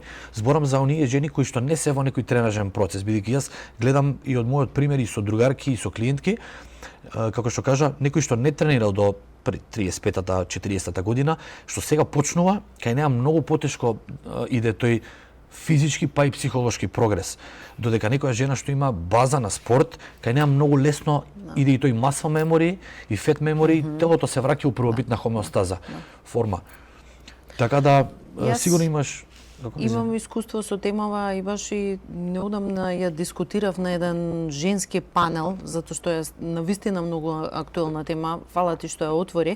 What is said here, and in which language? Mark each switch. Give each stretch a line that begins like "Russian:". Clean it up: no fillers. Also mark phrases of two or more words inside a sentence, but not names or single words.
Macedonian: Зборам за оние жени кои што не се во некој тренажен процес, бидејќи јас гледам и од мојот пример и со другарки и со клиентки, како што кажа, некој што не тренирал до 35-та, 40-та година, што сега почнува, кај неа многу потешко иде тој физички па и психолошки прогрес. Додека некоја жена што има база на спорт, кај неа многу лесно иде и тој
English: muscle memory
Macedonian: и
English: fat memory,
Macedonian: телото се враќа у првобитна хомеостаза форма. Така да сигурно имаш Имам искуство со темава и баш и неодамна ја дискутирав на еден женски панел, затоа што е навистина многу актуелна тема. Фала ти што ја отвори.